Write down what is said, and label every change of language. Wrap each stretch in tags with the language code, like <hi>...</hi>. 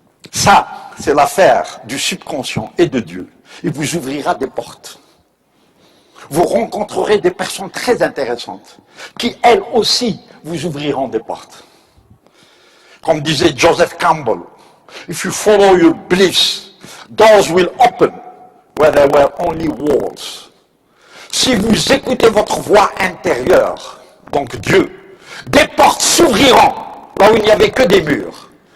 <fr>Ça, c'est l'affaire du subconscient et de Dieu. Il vous ouvrira des portes. Vous rencontrerez des personnes très intéressantes qui, elles aussi, vous ouvriront des portes. Comme disait Joseph Campbell,</fr> <en>If you follow your beliefs, doors will open where there were only walls.</en> <fr>Si vous écoutez votre voix intérieure, donc Dieu, des portes s'ouvriront là où il n'y avait que des murs.</fr>